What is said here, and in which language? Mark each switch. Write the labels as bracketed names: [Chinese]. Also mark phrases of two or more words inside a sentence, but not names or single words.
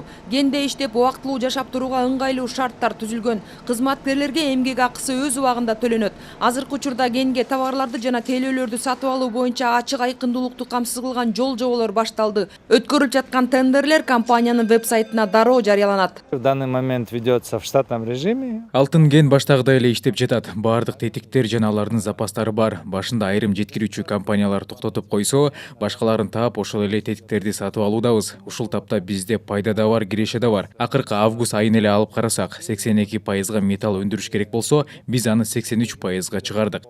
[Kyrgyz] Кенде иштеп убактылуу жашап турууга ыңгайлуу шарттар түзүлгөн. Кызматкерлерге эмгек акысы өз убагында төлөнөт. Азыркы учурда кенге товарларды жана тейлөөлөрдү сатып алуу боюнча ачык айкындуулукту камсыз кылган жол жоболор башталды. Өткөрүлүп жаткан тендерлер компаниянын веб-сайтына дароо жарыяланат. [Russian] В данный момент ведется в штатном режиме. [Kyrgyz] Алтын кен баштагыдай эле иштеп жатат. Баардык тетиктер жана алардын запастары бар. Башында айрым жеткирүүчү компаниялар токтотуп койсо, башкаларын таап ошол эле тетиктерди сатып алуудабыз. Ушул тапта бизде пайда да бар, киреше да бар. Акыркы август айын эле алып карасак, 82% металл өндүрүш керек болсо, биз аны 83%га чыгардык.